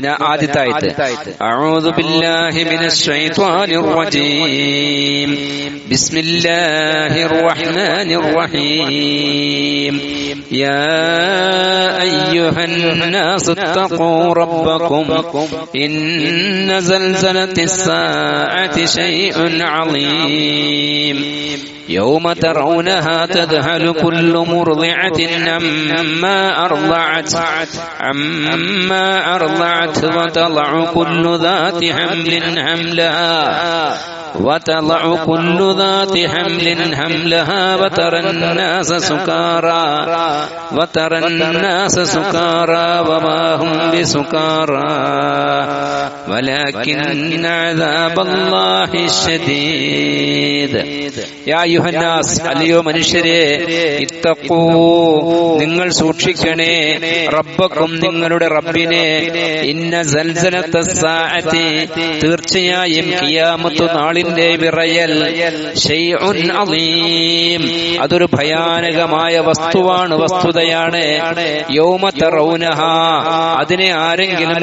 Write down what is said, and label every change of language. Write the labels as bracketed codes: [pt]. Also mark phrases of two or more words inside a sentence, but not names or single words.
[ml] ഞാൻ ആദ്യത്തെ ആയത്ത് [ar] أعوذ بالله من الشيطان الرجيم بسم الله الرحمن الرحيم يا أيها الناس اتقوا ربكم إن زلزلة الساعة شيء عظيم يوم ترونها تذهل كل مرضعة عما أرضعت وتضع كل ذات حمل حملها وترى الناس سكارى وما هم بسكارى ولكن عذاب الله الشديد يا أيها الناس [ml] അല്ലയോ മനുഷ്യരെ [ar] ഇത്തഖൂ [ml] നിങ്ങൾ സൂക്ഷിക്കണേ [ar] റബ്ബക്കും നിങ്ങളുടെ [ml] റബ്ബിനെ [ar] إن زلزلة الساعة [ml] തീർച്ചയായും ഖിയാമത്ത് നാളിന്റെ വിറയൽ [ar] شيء عظيم [ml] അതൊരു ഭയാനകമായ വസ്തുതയാണ് [ar] يوم ترونها [ml] അതിനെ ആരെങ്കിലും